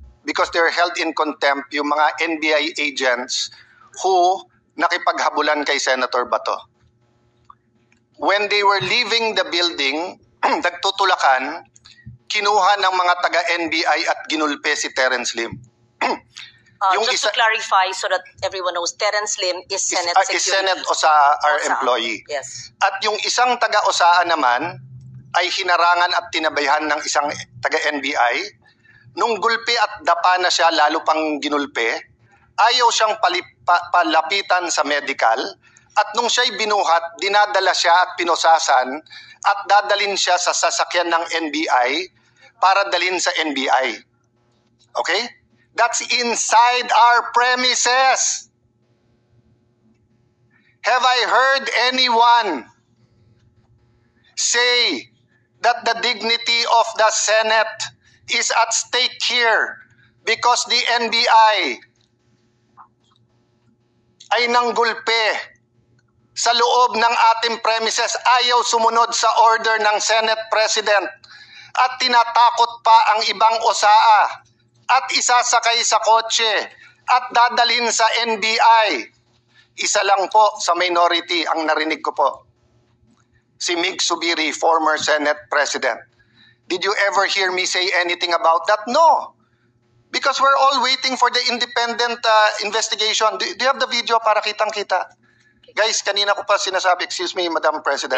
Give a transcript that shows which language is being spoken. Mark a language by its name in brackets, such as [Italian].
[English] because they're held in contempt yung mga NBI agents who [Filipino] nakipaghabulan kay [English] Senator Bato. When they were leaving the building, [Filipino] nagtutulakan, kinuha ng mga taga-NBI at ginulpe si Terence Lim. [English] Just to clarify so that everyone knows, Terence Lim is Senate Security. Is Senate Osaa, our Osaa. employee. Yes. [Filipino] At yung isang taga-Osaa naman ay hinarangan at tinabayhan ng isang taga-NBI. Nung gulpi at dapa na siya, lalo pang ginulpe, ayaw siyang palapitan sa medical. At nung siya'y binuhat, dinadala siya at pinosasan at dadalhin siya sa sasakyan ng NBI para dalhin sa NBI. [English] Okay? That's inside our premises. Have I heard anyone say that the dignity of the Senate is at stake here because the [Filipino] NBI ay nanggulpe sa loob ng ating premises, ayaw sumunod sa order ng Senate President at tinatakot pa ang ibang Osaa at isasakay sa kotse at dadalhin sa NBI. Isa lang po sa minority ang narinig ko po. [English] Si Mig Subiri, former Senate President. Did you ever hear me say anything about that? No. Because we're all waiting for the independent investigation. Do you have the video [Filipino] para kitang-kita? [English] Guys, [Filipino] kanina ko pa sinasabi, [English] excuse me, Madam President.